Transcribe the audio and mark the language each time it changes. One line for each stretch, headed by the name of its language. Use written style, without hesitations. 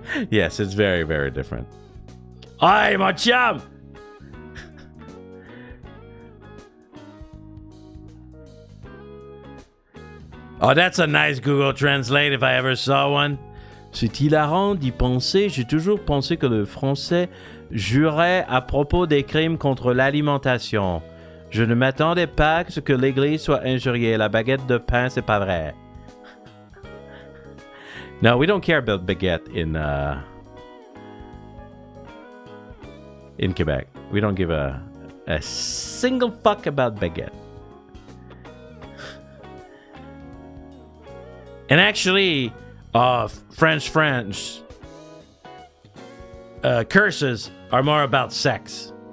English: Yes, it's very, very different.
French: Aye, mon chum!
English: Oh, that's a nice Google Translate if I ever saw one.
French: C'est hilarant d'y penser. J'ai toujours pensé que le français jurait à propos des crimes contre l'alimentation. Je ne m'attendais pas à ce que l'Église soit injuriée. La baguette de pain, c'est pas vrai.
English: No, we don't care about baguette in Quebec. We don't give a single fuck about baguette. And actually, French curses are more about sex.